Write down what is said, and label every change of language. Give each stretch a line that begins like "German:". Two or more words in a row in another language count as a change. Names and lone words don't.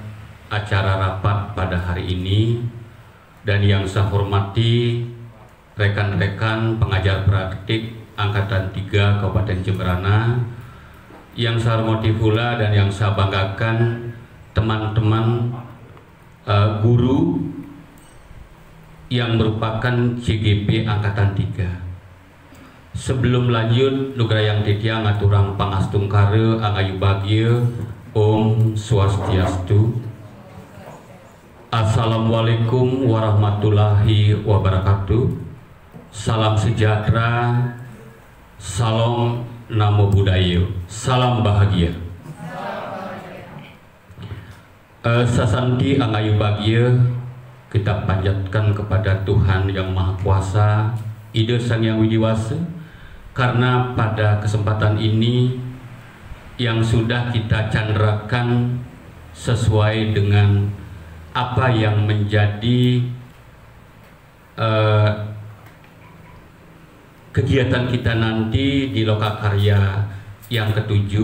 Indonesian: acara rapat pada hari ini, dan yang saya hormati rekan-rekan pengajar praktik Angkatan 3 Kabupaten Jemberana, yang saya hormati pula dan yang saya banggakan teman-teman guru yang merupakan CGP Angkatan 3. Sebelum lanjut,
Balinese: Nugrayang Titiang aturang pangastungkare angayu bahagia. Om Swastiastu.
Arabic: السلام عليكم ورحمة الله وبركاته.
Indonesian: Salam sejahtera, salam
Pali: namo buddhaya,
Indonesian: salam bahagia. Sasanti angayu bahagia kita panjatkan kepada Tuhan Yang Maha Kuasa, Ida Sang Yang Widiwasa, karena pada kesempatan ini yang sudah kita candrakan sesuai dengan apa yang menjadi kegiatan kita nanti di Lokakarya yang ke-7.